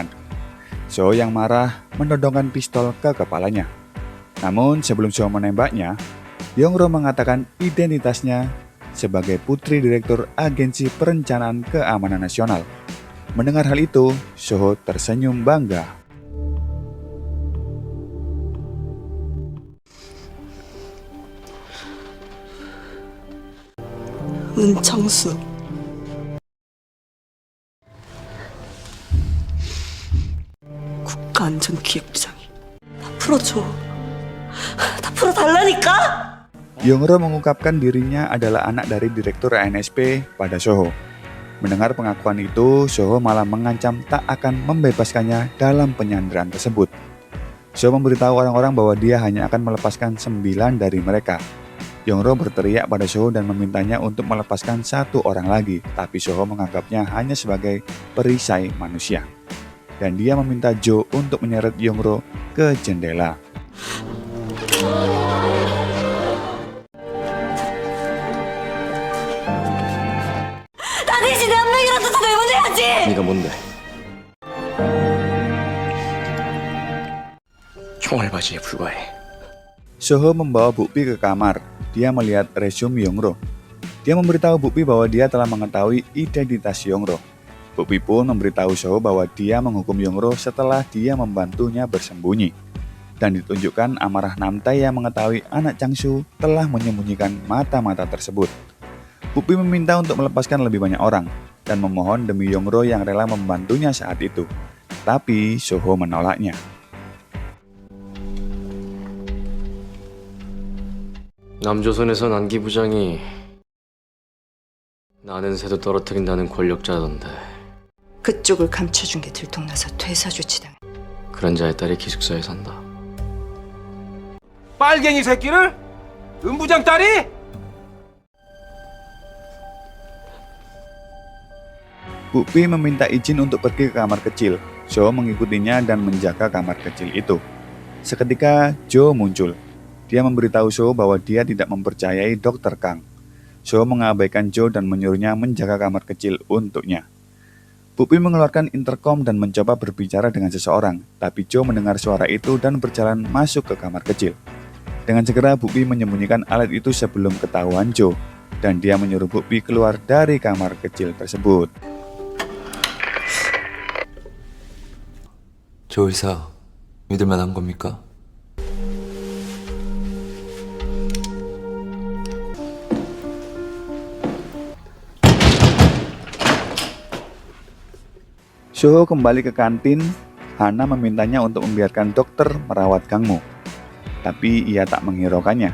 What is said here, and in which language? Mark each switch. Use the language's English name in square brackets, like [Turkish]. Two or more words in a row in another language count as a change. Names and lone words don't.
[Indonesian] So yang marah menodongkan pistol ke kepalanya. Namun sebelum So menembaknya, Yongro mengatakan identitasnya sebagai putri direktur Agensi Perencanaan Keamanan Nasional. Mendengar hal itu, Soho tersenyum bangga. [Korean] 은창수 국가안전기획부장이 다 풀어줘. 다 풀어달라니까. [Indonesian] Yongro mengungkapkan dirinya adalah anak dari direktur ANSP pada Soho. Mendengar pengakuan itu, Soho malah mengancam tak akan membebaskannya dalam penyanderaan tersebut. Soho memberitahu orang-orang bahwa dia hanya akan melepaskan 9 dari mereka. Yongro berteriak pada Soho dan memintanya untuk melepaskan 1 orang lagi, tapi Soho menganggapnya hanya sebagai perisai manusia. Dan dia meminta Jo untuk menyeret Yongro ke jendela. [Korean] 나 대신에 한 명이라도 더 내보내야지. 네가 뭔데? 총알바지에 불과해. [Indonesian] Soho membawa Bukpi ke kamar. Dia melihat resume Yongro. Dia memberitahu Bukpi bahwa dia telah mengetahui identitas Yongro. Bukpi pun memberitahu Soho bahwa dia menghukum Yongro setelah dia membantunya bersembunyi. Dan ditunjukkan amarah Namtae yang mengetahui anak Changsu telah menyembunyikan mata-mata tersebut. Bukpi meminta untuk melepaskan lebih banyak orang dan memohon demi Yongro yang rela membantunya saat itu. Tapi Soho menolaknya. [Korean] 남조선에선 안기 부장이 나는 새도 떨어뜨린다는 권력자던데 그쪽을 감춰준 게 들통나서 퇴사 조치당해. 그런 자의 딸이 기숙사에 산다. 빨갱이 새끼를? 은부장 딸이? [Indonesian] Bukpi meminta izin untuk pergi ke kamar kecil. Jo mengikutinya dan menjaga kamar kecil itu. Seketika Jo muncul. Dia memberitahu So bahwa dia tidak mempercayai Dr. Kang. So mengabaikan Jo dan menyuruhnya menjaga kamar kecil untuknya. Bukpi mengeluarkan intercom dan mencoba berbicara dengan seseorang, tapi Jo mendengar suara itu dan berjalan masuk ke kamar kecil. Dengan segera Bukpi menyembunyikan alat itu sebelum ketahuan Jo, dan dia menyuruh Bukpi keluar dari kamar kecil tersebut. [Korean] 조 의사, 믿을만한 겁니까? [Indonesian] Soho kembali ke kantin. Hana memintanya untuk membiarkan dokter merawat Gangmu, tapi ia tak menghiraukannya.